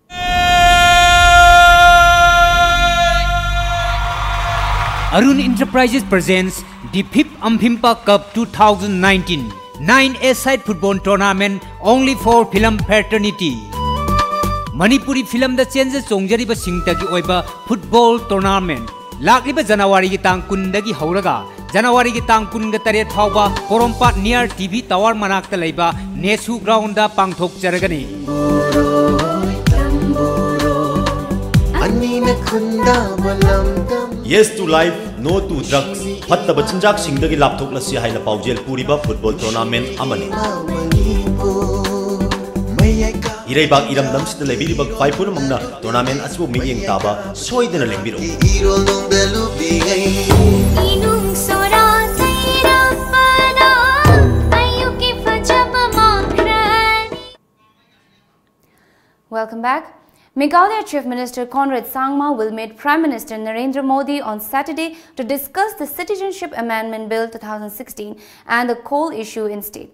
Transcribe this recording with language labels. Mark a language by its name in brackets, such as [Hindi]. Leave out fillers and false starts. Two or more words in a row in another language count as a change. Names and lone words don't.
[English] Arun Enterprises presents the 5th Amphimpa Cup 2019 9A-side football tournament only for film fraternity. [Manipuri] Manipuri film da changes songjariba singtagi oiba football tournament. Lakliba January gi tang 10 dagi hauraga January gi tang 18 phauba Porompat near TV Tower manakta leiba Nesu ground da pangthok jaragani. [English] Yes to life, no to drugs. [Manipuri] Fatta bachinjak singdagi lapthok lasi haina paujel puriba football tournament amani. Ireibak iram damsida lebiribak faipur mangna tournament asibu miyeng taba soidena lengbiro. [English] Welcome back. Meghalaya Chief Minister Conrad Sangma will meet Prime Minister Narendra Modi on Saturday to discuss the Citizenship Amendment Bill 2016 and the coal issue in state.